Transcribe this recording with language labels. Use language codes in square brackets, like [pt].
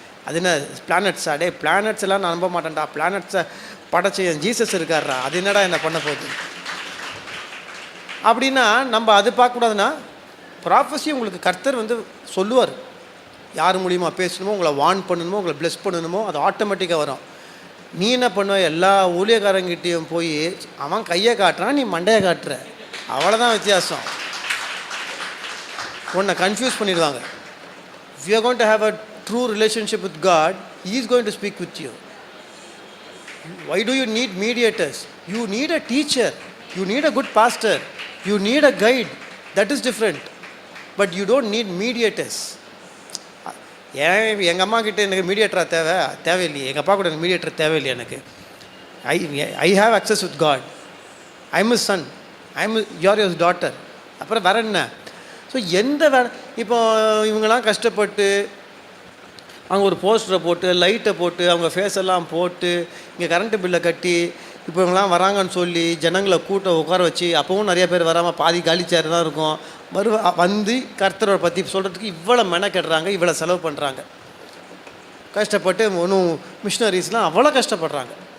[ta] அது என்ன பிளானட்ஸா, பிளானட்ஸ் எல்லாம் நான் நம்ப மாட்டேன்டா, பிளானட்ஸை படைச்ச என் ஜீசஸ் இருக்காரா, அது என்னடா என்ன பண்ண போகுது அப்படின்னா நம்ம அது பார்க்கக்கூடாதுன்னா, ப்ராஃபஸி உங்களுக்கு கர்த்தர் வந்து சொல்லுவார். யார் மூலியமாக பேசணுமோ, உங்களை வார்ன் பண்ணணுமோ, உங்களை ப்ளெஸ் பண்ணணுமோ, அது ஆட்டோமேட்டிக்காக வரும். நீ என்ன பண்ணுவ, எல்லா ஊழியக்காரங்கிட்டையும் போய் அவன் கையை காட்டுறான், நீ மண்டையை காட்டுற, அவ்வளோதான் வித்தியாசம். உன்னை கன்ஃபியூஸ் பண்ணிடுவாங்க. [en] If you are going to have a true relationship with God, He is going to speak with you. Why do you need mediators? You need a teacher, you need a good pastor, you need a guide. That is different. But you don't need mediators. [ta] எங்கள் அம்மா கிட்டே எனக்கு மீடியேட்டராக தேவையில்லையே, எங்கள் அப்பா கூட எனக்கு mediator தேவையில்லை. [en] எனக்கு I have access with God, I am is son, I am your daughter. [ta] அப்புறம் வேற என்ன? ஸோ எந்த வேலை இப்போ இவங்கெல்லாம் கஷ்டப்பட்டு அவங்க ஒரு போஸ்டரை போட்டு லைட்டை போட்டு அவங்க ஃபேஸ் எல்லாம் போட்டு இங்கே கரண்ட்டு பில்லை கட்டி இப்போ இவங்கெல்லாம் வராங்கன்னு சொல்லி ஜனங்களை கூட்டம் உட்கார வச்சு, அப்போவும் நிறைய பேர் வராமல் பாதி காலி சேர் தான் இருக்கும், வந்து கர்த்தரை பற்றி சொல்கிறதுக்கு இவ்வளோ மெனக்கெடுறாங்க, இவ்வளோ செலவு பண்ணுறாங்க, கஷ்டப்பட்டு ஒன்றும் மிஷினரிஸ்லாம் அவ்வளோ கஷ்டப்படுறாங்க.